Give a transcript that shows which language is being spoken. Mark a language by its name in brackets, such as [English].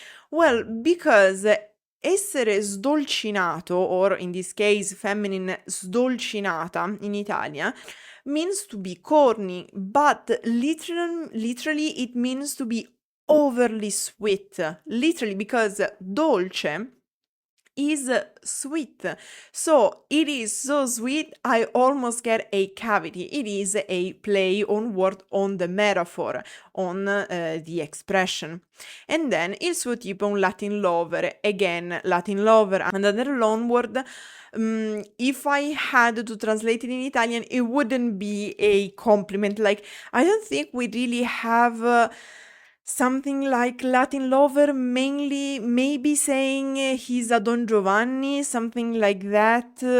[English] Well, because [Italian] essere sdolcinato, [English] or in this case feminine [Italian] sdolcinata in Italia, [English] means to be corny, but literally it means to be overly sweet. Literally, because dolce is sweet. So it is so sweet, I almost get a cavity. It is a play on word, on the metaphor, on the expression. And then [Italian] il suo tipo è un Latin lover. [English] Again, Latin lover, another loan word. If I had to translate it in Italian, it wouldn't be a compliment. I don't think we really have something like Latin lover, mainly maybe saying he's a Don Giovanni, something like that.